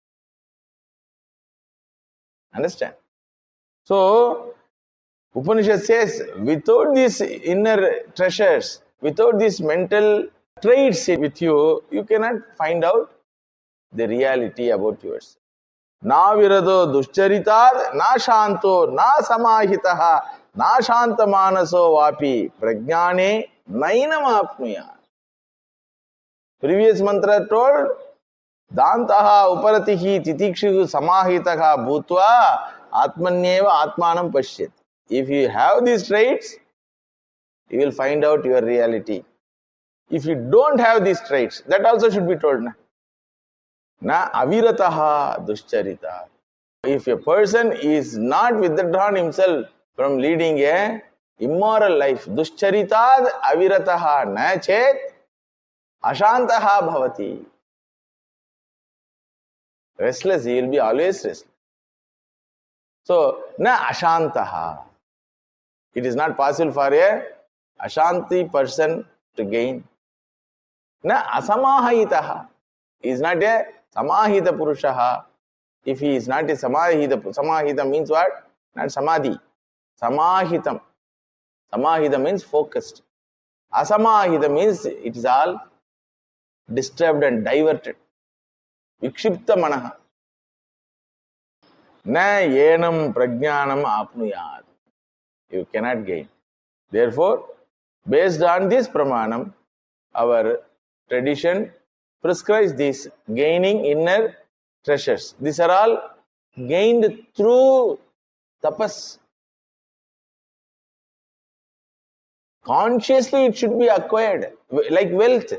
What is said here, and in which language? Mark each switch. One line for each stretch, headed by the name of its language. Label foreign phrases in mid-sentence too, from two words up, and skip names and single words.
English: Understand? So, Upanishad says, without these inner treasures, without these mental traits with you, you cannot find out the reality about yourself.
Sanskrit: Na virado duscharitar, na shanto, na samahitaha, na shantamanaso vapi, prajnane nainam apnuya.
English: Previous mantra told,
Sanskrit: Dantaha uparatihi titikshu samahitaha bhutva atmanyeva atmanam pashyat.
English: If you have these traits, you will find out your reality. If you don't have these traits, that also should be told.
Sanskrit: Na avirataha duscharita.
English: If a person is not withdrawn himself from leading a immoral life,
Sanskrit: duscharita avirataha na chet ashantaha bhavati.
English: Restless, he will be always restless. So,
Sanskrit: na ashantaha.
English: It is not possible for a ashanti person to gain.
Sanskrit: Na asamahitaha.
English: He is not a
Sanskrit: samahita purushaha.
English: If he is not a samahita means what? Not samadhi. Samahitam. Samahita means focused. Asamahita means it is all disturbed and diverted.
Sanskrit: Vikshipta manaha. Na yenam prajnanam apnuyat.
English: You cannot gain. Therefore, based on this pramanam, our tradition prescribes this gaining inner treasures. These are all gained through tapas. Consciously it should be acquired, like wealth.